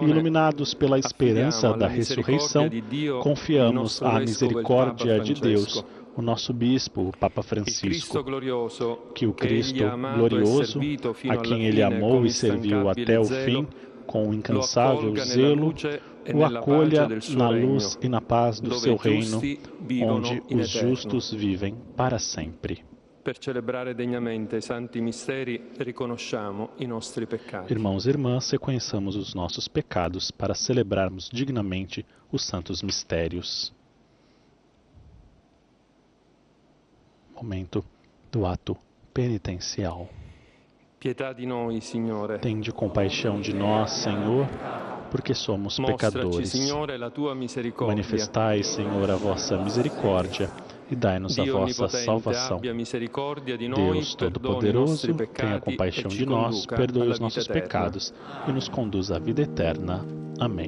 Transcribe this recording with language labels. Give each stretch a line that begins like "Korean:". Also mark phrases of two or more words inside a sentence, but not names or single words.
Portuguese: iluminados pela esperança da ressurreição, confiamos à misericórdia de Deus, o nosso bispo, o Papa Francisco, que o Cristo glorioso, a quem ele amou e serviu até o fim, com incansável zelo, o acolha na luz e na paz do seu reino, onde os justos vivem para sempre.
Italian: Per celebrare degnamente i santi misteri, riconosciamo i nostri peccati.
Portuguese: Irmãos e irmãs, reconheçamos os nossos pecados para celebrarmos dignamente os santos mistérios. Momento do ato penitencial.
Italian: Pietà di noi, Signore.
Portuguese: Tende compaixão de nós, Senhor, porque somos pecadores.
Italian: Signore, la tua misericordia.
Portuguese: Manifestai, Senhor, a vossa misericórdia e dai-nos a vossa salvação. Deus Todo-Poderoso, tenha compaixão de nós, perdoe os nossos pecados e nos conduz à vida eterna. Amém.